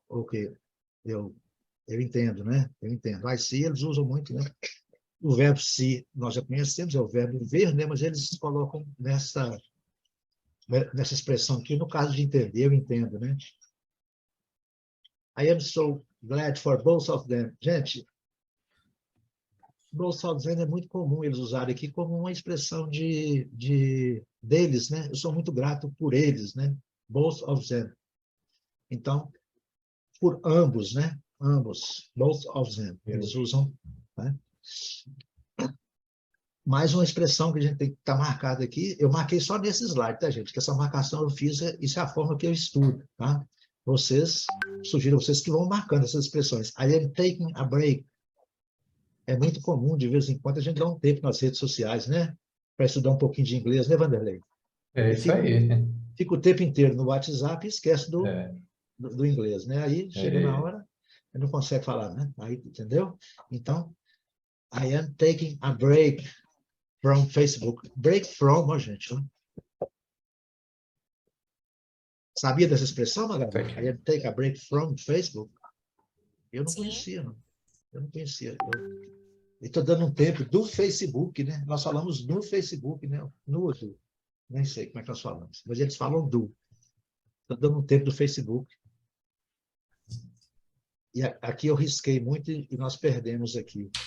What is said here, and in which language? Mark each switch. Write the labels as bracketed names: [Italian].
[Portuguese] Ok. Eu entendo, né? Eu entendo. [English] I see, [Portuguese] eles usam muito, né? O verbo se, nós já conhecemos, é o verbo ver, né? Mas eles colocam nessa expressão aqui, no caso de entender, eu entendo, né? [English] I am so glad for both of them. [Portuguese] Gente, [English] both of them [Portuguese] é muito comum eles usarem aqui como uma expressão deles, né? Eu sou muito grato por eles, né? [English] Both of them. [Portuguese] Então, por ambos, né? Ambos, [English] both of them. [Portuguese] Eles usam, né? Mais uma expressão que a gente tem que estar marcada aqui, eu marquei só nesse slide, tá, gente? Que essa marcação eu fiz, isso é a forma que eu estudo, tá? Sugiro vocês que vão marcando essas expressões. [English] I am taking a break. [Portuguese] É muito comum, de vez em quando, a gente dá um tempo nas redes sociais, né? Para estudar um pouquinho de inglês, né, Vanderlei? É isso aí. Fica o tempo inteiro no WhatsApp e esquece do inglês, né? Aí chega na É. hora, não consegue falar, né? Aí, entendeu? [English] Então, I am taking a break from Facebook. Break from, [Portuguese] ó, gente. Ó. Sabia dessa expressão, Magali? [English] I am taking a break from Facebook. [Portuguese] Eu não conhecia, não. Eu não conhecia. Eu estou dando um tempo do Facebook, né? Nós falamos no Facebook, né? No do. Nem sei como é que nós falamos, mas eles falam do. Estou dando um tempo do Facebook. E aqui eu risquei muito e nós perdemos aqui.